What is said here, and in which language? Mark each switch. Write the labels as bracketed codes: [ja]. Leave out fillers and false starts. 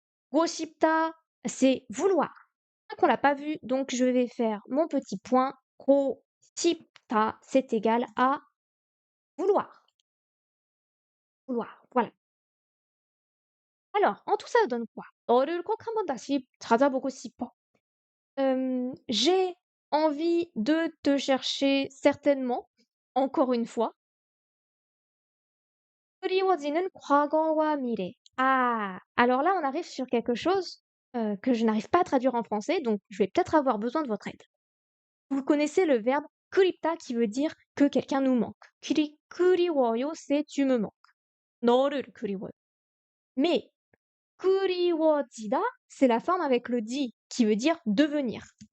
[fr] 고싶다, c'est vouloir. Qu'on l'a pas vu, donc je vais faire mon petit point. 고싶다, c'est égal à vouloir. Vouloir, voilà. Alors, en tout ça, ça donne quoi? [ko] 너를 꼭 한번 다시 찾아보고 싶어. [fr] J'ai envie de te chercher certainement, encore une fois. [ko] 그리워지는 과거와 미래. Ah! [fr] Alors là, on arrive sur quelque chose, que je n'arrive pas à traduire en français, donc je vais peut-être avoir besoin de votre aide. Vous connaissez le verbe 그립다 qui veut dire que quelqu'un nous manque. 그리워요, c'est tu me manques. [ko] 너를 그리워요. [fr] Mais 그리워지다, c'est la forme avec le di qui veut dire devenir.